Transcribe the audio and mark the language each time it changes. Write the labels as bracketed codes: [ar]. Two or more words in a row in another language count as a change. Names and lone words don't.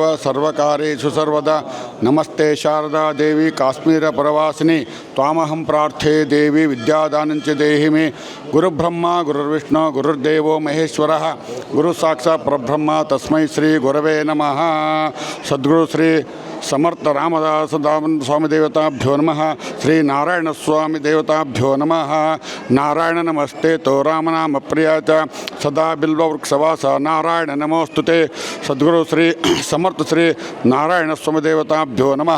[sa] ಸರ್ವಕಾರ್ಯೇಷು ಸರ್ವದಾ ನಮಸ್ತೆ ಶಾರದಾ ದೇವಿ ಕಾಶ್ಮೀರ ಪರವಾಸಿನಿ ತ್ವಾಮಹಂ ಪ್ರಾರ್ಥೆ ದೇವಿ ವಿದ್ಯಾದಾನಂಚ ದೇಹಿ ಮೇ ಗುರುಬ್ರಹ್ಮ ಗುರುರ್ವಿಷ್ಣು ಗುರುರ್ದೇವೋ ಮಹೇಶ್ವರಃ ಗುರು ಸಾಕ್ಷಾತ್ ಪರಬ್ರಹ್ಮ ತಸ್ಮೈ ಶ್ರೀ ಗುರವೇ ನಮಃ. ಸದ್ಗುರು ಶ್ರೀ ಸಮರ್ಥ ರಾಮದಾಸ ಸ್ವಾಮಿ ದೇವತಾಭ್ಯೋ ನಮಃ ಶ್ರೀ ನಾರಾಯಣ ಸ್ವಾಮಿ ದೇವತಾಭ್ಯೋ ನಮಃ ನಾರಾಯಣ ನಮಸ್ತೆ ತೋ ರಾಮನಾಮ ಪ್ರಿಯಾತ ಸದಾ ಬಿಲ್ವವೃಕ್ಷವಾಸ ನಾರಾಯಣ ನಮೋಸ್ತುತೆ ಸದ್ಗುರು ಶ್ರೀ ಸಮರ್ಥ ಶ್ರೀ ನಾರಾಯಣ ಸ್ವಾಮಿ ದೇವತಾಭ್ಯೋ ನಮಃ.